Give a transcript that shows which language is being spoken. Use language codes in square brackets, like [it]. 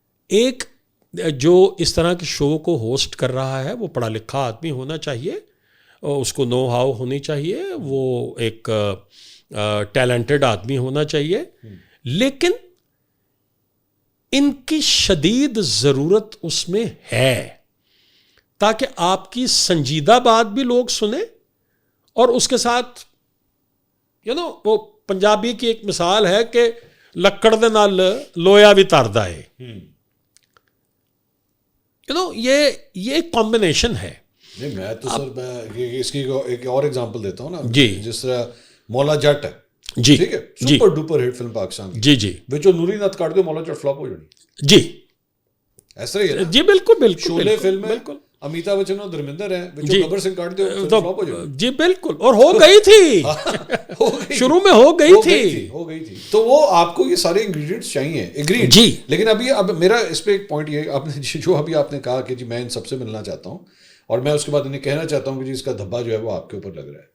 [ur] ایک جو اس طرح کے شو کو ہوسٹ کر رہا ہے وہ پڑھا لکھا آدمی ہونا چاہیے, اس کو نو ہاؤ ہونی چاہیے, وہ ایک ٹیلنٹڈ آدمی ہونا چاہیے, لیکن ان کی شدید ضرورت اس میں ہے تاکہ آپ کی سنجیدہ بات بھی لوگ سنیں, اور اس کے ساتھ وہ پنجابی کی ایک مثال ہے کہ [pa] لکڑ دے نال لویا بھی تردا ہے. [ur] یہ ایک کمبینیشن ہے. نہیں, میں تو سر میں اس کی ایک اور ایگزامپل دیتا ہوں نا. جی, جس طرح مولا جٹ ہے, جی, ٹھیک ہے, super duper hit film Pakistan کی. جی جی, [pa] وچ نوری نت کاٹ دے مولا جٹ فلاپ ہو جانی. [ur] جی, ایسا ہی ہے جی, بالکل بالکل. شولے فلم میں امیتابھ بچن اور دھرمیندر ہیں, [pa] گبر سنگھ کاٹ دے فلم فلاپ ہو جانی. [ur] جی بالکل, اور ہو گئی تھی شروع میں ہو گئی تھی. تو وہ آپ کو یہ سارے انگریڈینٹس چاہیے, ایگریڈ. جی, لیکن اب میرا اس پہ ایک پوائنٹ یہ ہے, آپ نے جو ابھی آپ نے کہا کہ جی میں ان سب سے ملنا چاہتا ہوں, اور میں اس کے بعد انہیں کہنا چاہتا ہوں کہ جی اس کا دھبا جو ہے وہ آپ کے اوپر لگ رہا ہے.